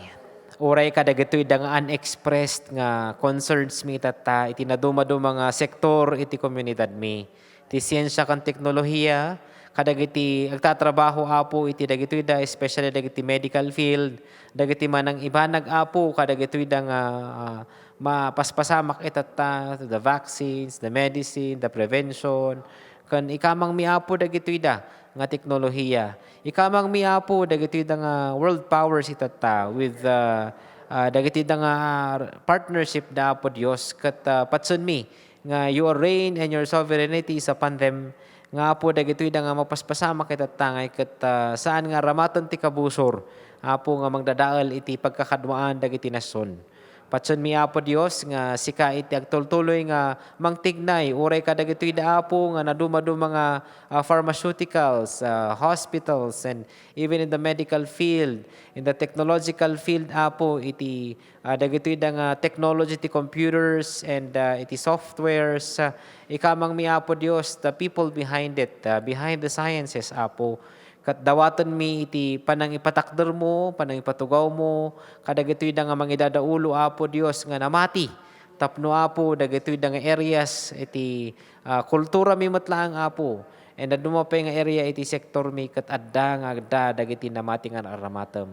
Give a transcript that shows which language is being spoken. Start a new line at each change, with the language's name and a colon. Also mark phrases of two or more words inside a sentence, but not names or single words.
Iloko: Uray kadagitoy da nga unexpressed nga concerns mi tata, iti naduma-duma nga sektor, iti komunidad mi. Ti siyensya kan teknolohiya, kadagiti agtatrabaho apo iti dagitoy da especially dagiti
English: medical field,
Iloko: dagiti manang ibanag apo kadagitoy da nga mapaspasamak itata
English: the vaccines, the medicine, the prevention,
Iloko: kan ikamang miapo dagitoy da nga teknolohiya. Ikamang miapo dagitoy da nga
English: world powers
Iloko: itata with dagiti da nga partnership da apo Dios kat patsun mi nga
English: your reign and your sovereignty is upon them
Iloko: nga po dagitoy da nga mapaspasama kita tangay ket saan nga ramaton ti kabusor apo nga magdadaal iti pagkakadwaan dagiti nasyon. Patsun mi apo Dios nga sika iti agtultuloy nga mangtignay uray kadagitoy da apo nga naduma-duma nga
English: pharmaceuticals, hospitals and even in the medical field, in the technological field
Iloko: apo iti dagitoy da nga technology ti computers and iti softwares ikamang mi apo Dios
English: the people behind it, behind the sciences
Iloko: apo kat dawaton mi iti panang ipatakder mo, panang ipatugaw mo, kadagitoy da nga mangidadaulo apo Dios nga namati. Tapno apo dagitoy da nga areas iti kultura mi matlaang apo. And dumapay nga area iti sektor mi kat adda nga adda dagiti namati nga aramatem.